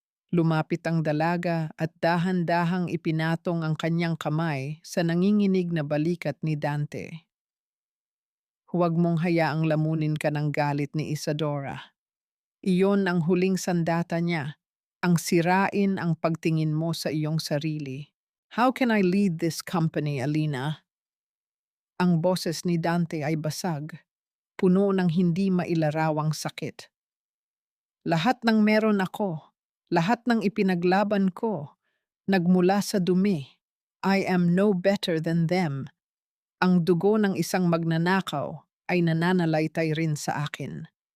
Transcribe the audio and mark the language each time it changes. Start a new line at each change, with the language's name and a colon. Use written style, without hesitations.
Filipino: Lumapit ang dalaga at dahan-dahang ipinatong ang kanyang kamay sa nanginginig na balikat ni Dante. Huwag mong hayaang lamunin ka ng galit ni Isadora. Iyon ang huling sandata niya, ang sirain ang pagtingin mo sa iyong sarili.
English: How can I lead this company, Alina?
Filipino: Ang boses ni Dante ay basag, puno ng hindi mailarawang sakit. Lahat ng meron ako, lahat ng ipinaglaban ko, nagmula sa dumi.
English: I am no better than them.
Filipino: Ang dugo ng isang magnanakaw ay nananalaytay rin sa akin.